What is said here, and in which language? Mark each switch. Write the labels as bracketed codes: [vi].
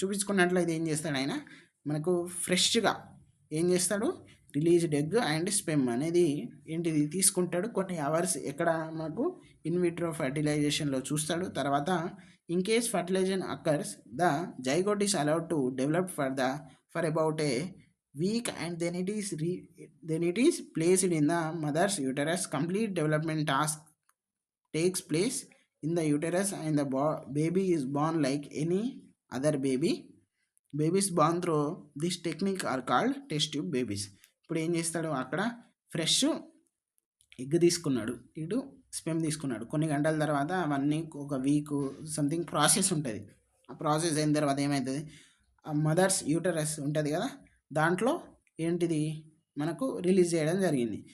[te] చూపించుకున్నట్లయితే ఏం చేస్తాడు ఆయన, మనకు ఫ్రెష్గా ఏం చేస్తాడు, రిలీజ్డ్ ఎగ్ అండ్ స్పెమ్ అనేది ఏంటిది తీసుకుంటాడు. కొన్ని అవర్స్ ఎక్కడ మనకు ఇన్విట్రో ఫర్టిలైజేషన్లో చూస్తాడు. [en] తర్వాత in case fertilization occurs the zygote is allowed to develop for about a week and then it is placed in the mother's uterus. Complete development task takes place in the uterus and the baby is born like any other baby. Babies born through this technique are called test tube babies. [te] ఇప్పుడు ఏం చేస్తాడు, అక్కడ fresh egg తీసుకున్నాడు, ఇటు sperm తీసుకున్నాడు. కొన్ని గంటల తర్వాత అవన్నీ ఒక వీక్ సంథింగ్ ప్రాసెస్ ఉంటుంది. ఆ ప్రాసెస్ అయిన తర్వాత ఏమవుతుంది, ఆ మదర్స్ యూటరస్ ఉంటుంది కదా, దాంట్లో ఏంటిది మనకు రిలీజ్ చేయడం జరిగింది.